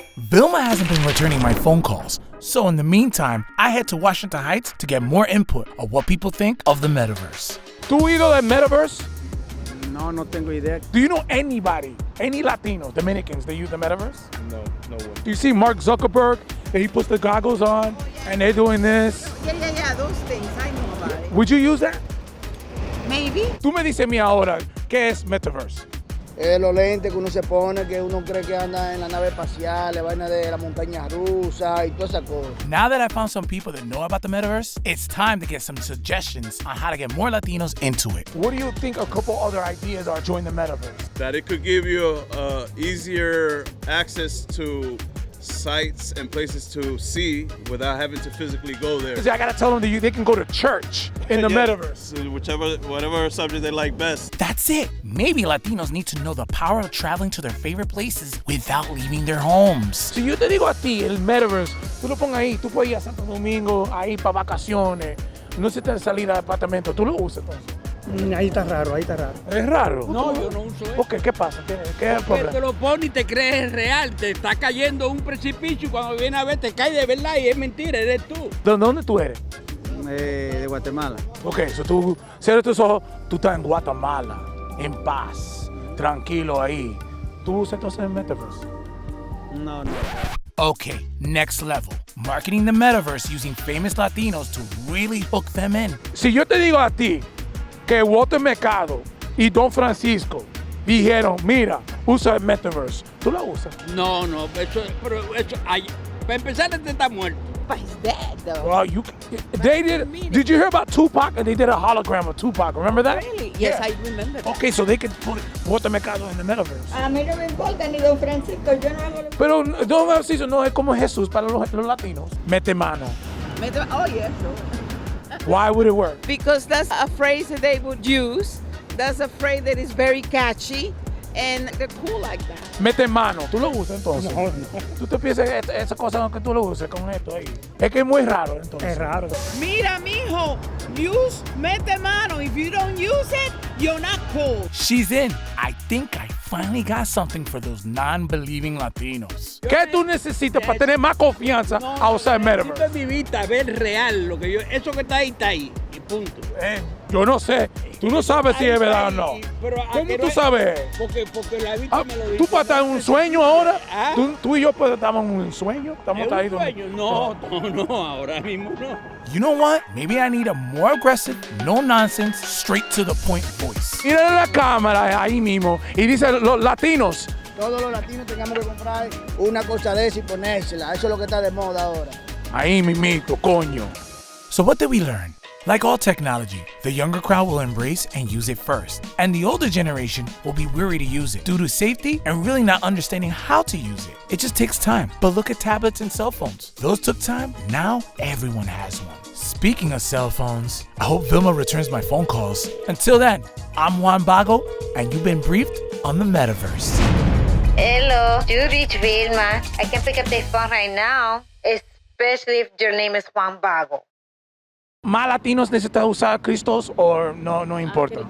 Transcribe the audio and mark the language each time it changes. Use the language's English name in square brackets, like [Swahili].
[English] Vilma hasn't been returning my phone calls, so in the meantime, I head to Washington Heights to get more input on what people think of the metaverse. [Spanish] ¿Tú oído del Metaverse? No tengo idea. [English] Do you know anybody, any Latinos, Dominicans that use the Metaverse? No one. Do you see Mark Zuckerberg, that he puts the goggles on and they're doing this? Yeah, those things. I know about it. Would you use that? Maybe. [Spanish] Tú me dices a mí ahora, ¿qué es Metaverse? Los lentes que uno se pone, que uno cree que anda en la nave espacial, la vaina de la montaña rusa y toda esa cosa. [English] Now that I found some people that know about the metaverse, it's time to get some suggestions on how to get more Latinos into it. What do you think a couple other ideas are join the Metaverse? That it could give you easier access to sites and places to see without having to physically go there. I gotta tell them that they can go to church in the Metaverse. So whatever subject they like best. That's it. Maybe Latinos need to know the power of traveling to their favorite places without leaving their homes. [Spanish] Si yo te digo a ti, el Metaverse, tú lo pones ahí, tú puedes ir a Santo Domingo, ahí para vacaciones, no se te salir al apartamento, tú lo usas entonces. Ahí está raro. ¿Es raro? No, yo no uso eso. ¿Por qué? ¿Qué pasa? ¿Qué es el problema? Te lo pones y te crees real, te está cayendo un precipicio y cuando vienes a ver te cae de verdad y es mentira, eres tú. ¿De dónde tú eres? De Guatemala. [English] Ok, so [Spanish] tú cierras tus ojos, tú estás en Guatemala, en paz, tranquilo ahí. ¿Tú usas entonces el Metaverse? No. [English] Okay, next level. Marketing the metaverse using famous Latinos to really hook them in. [Spanish] Si yo te digo a ti que Walter Mercado y Don Francisco dijeron, mira, usa el Metaverse, ¿tú lo usas? No, eso, para empezar, este está muerto. [English] But he's dead, though. Well, did you hear about Tupac? And they did a hologram of Tupac, remember that? Really? Yes, Yeah. I remember that. Okay, so they could put Walter Mercado in the Metaverse. [Spanish] A mí no me importa ni Don Francisco, yo no hago lo que... Pero Don Francisco no es como Jesús para los latinos. Mete mano. [English] Oh, yes, sure. Why would it work? Because that's a phrase that they would use. That's a phrase that is very catchy and they're cool like that. [Spanish] Mete mano, ¿tú lo usas entonces? No. ¿Tú te piensas esa cosa que tú lo uses con esto ahí? Es que es muy raro entonces. Es raro. Mira, mijo, mete mano. [English] If you don't use it, you're not cool. She's in. I think I finally got something for those non-believing Latinos. [Spanish] ¿Qué tú necesitas para tener más confianza a usar el Metaverse? Necesito en mi vista ver real lo que eso que está ahí, y punto. Yo no sé. Tú no sabes si es verdad o no. ¿Cómo tú sabes? Porque la vista me lo dice. ¿Tú puedes estar en un sueño ahora? ¿Ah? ¿Tú y yo estamos en un sueño? ¿Estamos ¿Es ahí un sueño? No, ahora mismo no. [English] You know what? Maybe I need a more aggressive, no-nonsense, straight-to-the-point voice. [Spanish] Mira la cámara ahí mismo y dice los latinos. Todos los latinos tengamos que comprar una cosa de esa y ponérsela. Eso es lo que está de moda ahora. Ahí mismito, coño. [English] So what did we learn? Like all technology, the younger crowd will embrace and use it first, and the older generation will be weary to use it due to safety and really not understanding how to use it. It just takes time. But look at tablets and cell phones. Those took time. Now everyone has one. Speaking of cell phones, I hope Vilma returns my phone calls. Until then, I'm Juan Bago, and you've been briefed on the metaverse. Hello, you reach Vilma. I can pick up the phone right now, especially if your name is Juan Bago. [Spanish] ¿Más latinos necesitan usar cristals o no importa?